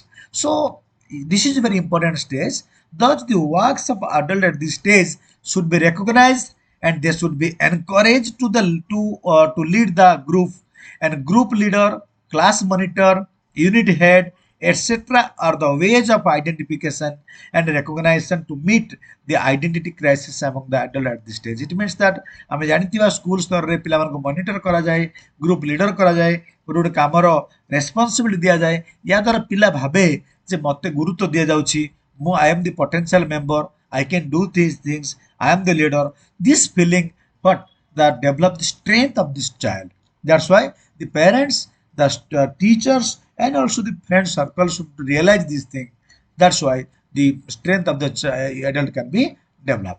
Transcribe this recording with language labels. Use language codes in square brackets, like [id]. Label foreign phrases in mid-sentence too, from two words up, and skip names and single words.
[en] So this is a very important stage. Thus, the works of adult at this stage should be recognized and they should be encouraged to lead the group, and group leader, class monitor, unit head, etc. are the ways of identification and recognition to meet the identity crisis among the adult at this stage. It means that [or] ଆମେ ଜାଣିଥିବା ସ୍କୁଲ ସ୍ତରରେ ପିଲାମାନଙ୍କୁ ମନିଟର କରାଯାଏ, [en] group leader [or] କରାଯାଏ, ଗୋଟେ ଗୋଟେ କାମର ରେସ୍ପନ୍ସିବିଲିଟି ଦିଆଯାଏ। ଏହା ଦ୍ୱାରା ପିଲା ଭାବେ ଯେ ମୋତେ ଗୁରୁତ୍ୱ ଦିଆଯାଉଛି, ମୁଁ [en] I am the potential member, I can do these things, I am the leader. This feeling what that develop the strength of this child. That's why the parents, the teachers, and also the friend circle should realize this thing. That's why the strength of the adult can be developed.